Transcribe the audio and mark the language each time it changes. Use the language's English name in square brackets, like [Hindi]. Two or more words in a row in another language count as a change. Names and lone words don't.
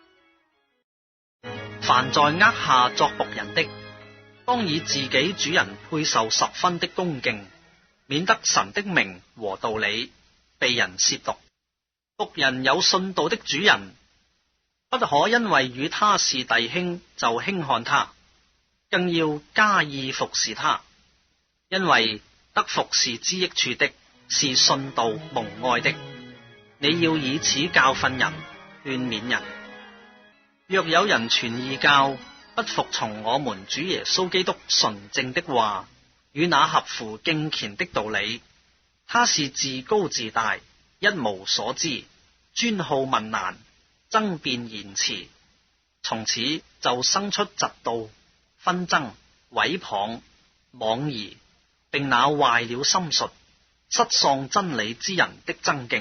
[Chinese] 凡在軛下作僕人的，當以自己主人配受10分的恭敬，免得神的名和道理被人褻瀆。僕人有信道的主人， 不可因為與他是弟兄就輕看他，更要加意服侍他，因為得服侍之益處的是信道蒙愛的。你要以此教訓人，勸勉人。若有人傳異教，不服從我們主耶穌基督純正的話，與那合乎敬虔的道理，他是自高自大，一無所知，專好問難，爭辯言辭，從此就生出嫉妒、紛爭、毀謗、妄疑，並那壞了心術、失喪真理之人的爭競。